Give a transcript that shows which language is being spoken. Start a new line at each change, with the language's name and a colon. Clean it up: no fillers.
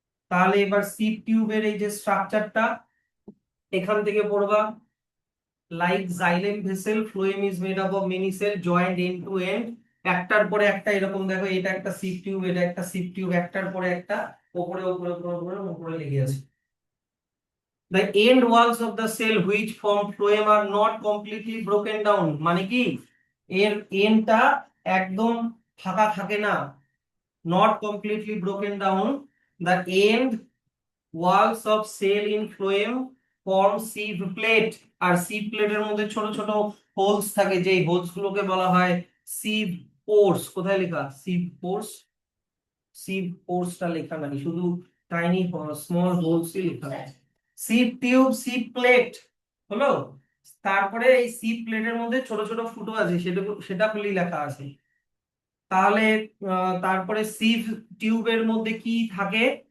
Bangla: তাহলে এবার সিপ টিউবের এই যে স্ট্রাকচারটা এখান থেকে পড়বা,
English: like xylem vessel phloem is made up of many cell joint end to end,
Bangla: একটার পরে একটা এরকম দেখো, এটা একটা সিপ টিউব, এটা একটা সিপ টিউব, একটার পরে একটা উপরে উপরে উপরে উপরে উপরে লেগে আছে।
English: The end walls of the cell which form phloem are not completely broken down,
Bangla: মানে কি এর এন্ডটা একদম ফাঁকা থাকে না,
English: not completely broken down. The end walls of cell in phloem form sieve plate,
Bangla: আর sieve plate এর মধ্যে ছোট ছোট হোলস থাকে, যে হোলস গুলোকে বলা হয় sieve pores। কোথায় লেখা sieve pores? সিভ পোর্সটা লেখা নাই, শুধু টাইনি স্মল হোলসই লেখা আছে। সিভ টিউব, সিভ প্লেট হলো, তারপরে এই সিভ প্লেটের মধ্যে ছোট ছোট ফুটো আছে, সেটা সেটা খুলি লেখা আছে। তাহলে তারপরে সিভ টিউবের মধ্যে কি থাকে?